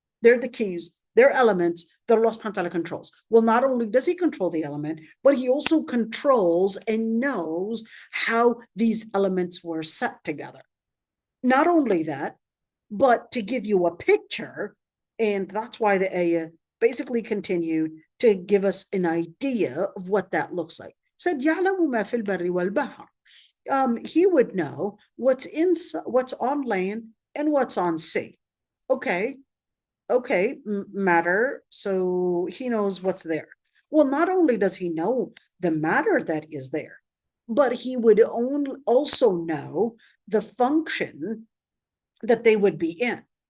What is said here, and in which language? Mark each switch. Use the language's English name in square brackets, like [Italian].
[English] They're the keys, they're elements that Allah subhanahu wa ta'ala controls. Well, not only does he control the element, but he also controls and knows how these elements were set together. Not only that, but to give you a picture, and that's why the ayah basically continued to give us an idea of what that looks like. [Arabic] Said, يَعْلَمُ مَا فِي الْبَرِّ وَالْبَحْرِ. [English] He would know what's on land and what's on sea. Okay, matter, so he knows what's there. Well, not only does he know the matter that is there, but he would also know the function that they would be in.